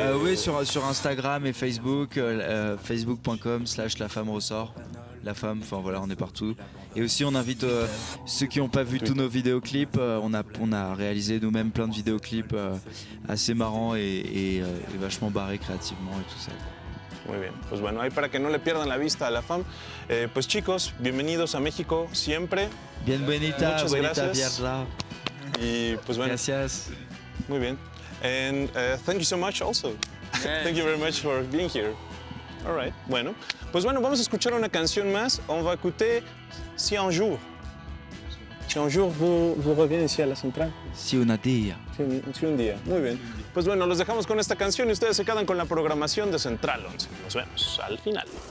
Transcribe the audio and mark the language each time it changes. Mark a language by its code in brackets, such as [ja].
[fr] Oui, sur Instagram et Facebook, facebook.com/lafemme-ressort. La femme, enfin voilà, on est partout. Et aussi, on invite ceux qui n'ont pas vu tous nos vidéoclips. On a réalisé nous-mêmes plein de vidéoclips assez marrants et vachement barrés créativement et tout ça. [es] Muy bien, pues bueno, ahí para que no le pierdan la vista a la femme. Pues chicos, bienvenidos a México siempre. Bienvenida, Muchas bonita gracias. tierra. Y pues bueno, Gracias. muy bien. [en] And thank you so much also. Thank you very much for being here. All right, [es] bueno. Pues bueno, vamos a escuchar una canción más. [fr] On va écouter Si un jour. Si un jour vous revenez ici à la centrale. [es] Si una día. Sí, un día. Muy bien. Pues bueno, los dejamos con esta canción y ustedes se quedan con la programación de Central 11. Nos vemos al final.